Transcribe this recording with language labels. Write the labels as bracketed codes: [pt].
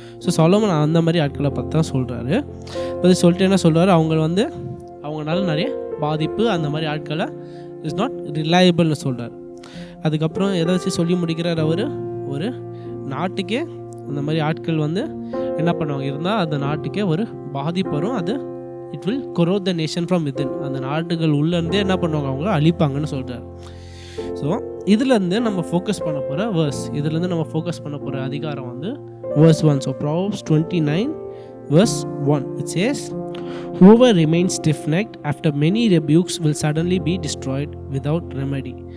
[ta] So Solomon அந்த மாதிரி ஆட்களை பற்றி தான் சொல்கிறாரு. அது சொல்லிட்டு என்ன சொல்கிறாரு, அவங்களால நிறைய பாதிப்பு, அந்த மாதிரி ஆட்களை [en] is not ரிலையபிள்னு [ta] சொல்கிறார். அதுக்கப்புறம் எதை வச்சு சொல்லி முடிக்கிறார், ஒரு நாட்டுக்கே அந்த மாதிரி ஆட்கள் வந்து என்ன பண்ணுவாங்க இருந்தால் அந்த நாட்டுக்கே ஒரு பாதிப்பு வரும். [en] அது it will corrode the nation from within. [ta] அந்த நாட்டுகள் உள்ளேருந்தே என்ன பண்ணுவாங்க, அவங்க அழிப்பாங்கன்னு சொல்கிறார். ஸோ இதுலேருந்து நம்ம ஃபோக்கஸ் பண்ண போகிற அதிகாரம் வந்து verse 1. [en] So Proverbs 29 verse 1 it says, whoever remains stiff-necked after many rebukes will suddenly be destroyed without remedy.